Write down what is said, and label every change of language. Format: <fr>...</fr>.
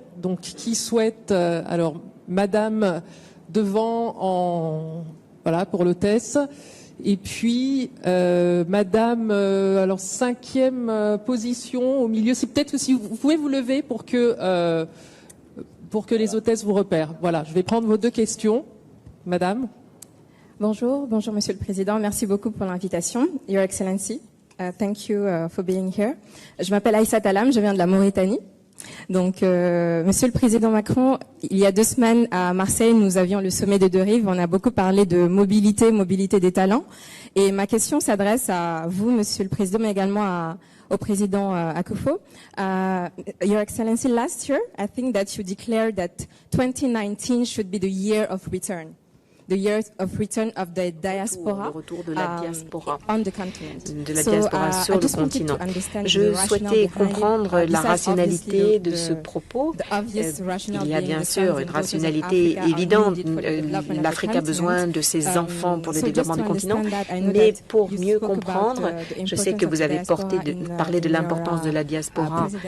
<fr>Donc, qui souhaite alors, Madame devant voilà pour l'hôtesse, et puis Madame alors 5e position au milieu. C'est peut-être que si vous pouvez vous lever pour que les hôtesses vous repèrent. Voilà, je vais prendre vos deux questions, Madame. Bonjour, Monsieur le Président. Merci beaucoup pour l'invitation.</fr> <en>Your Excellency, thank you for being here.</en> <fr>Je m'appelle Aïssa Talam, je viens de la Mauritanie. Donc, Monsieur le Président Macron, il y a 2 semaines à Marseille, nous avions le sommet des 2 rives. On a beaucoup parlé de mobilité des talents. Et ma question s'adresse à vous, Monsieur le Président, mais également au président Akufo.</fr> <en>Your Excellency, last year, I think that you declared that 2019 should be the year of return. The year of return of the diaspora,</en> <fr>le retour de la diaspora,</fr> <en>on the continent.</en> <fr>De la diaspora sur le continent. Je souhaitais comprendre la rationalité de ce propos. Il y a bien sûr une rationalité évidente. L'Afrique a besoin de ses enfants pour le développement du continent. Mais pour mieux comprendre, je sais que vous avez parlé de l'importance de la diaspora.</fr>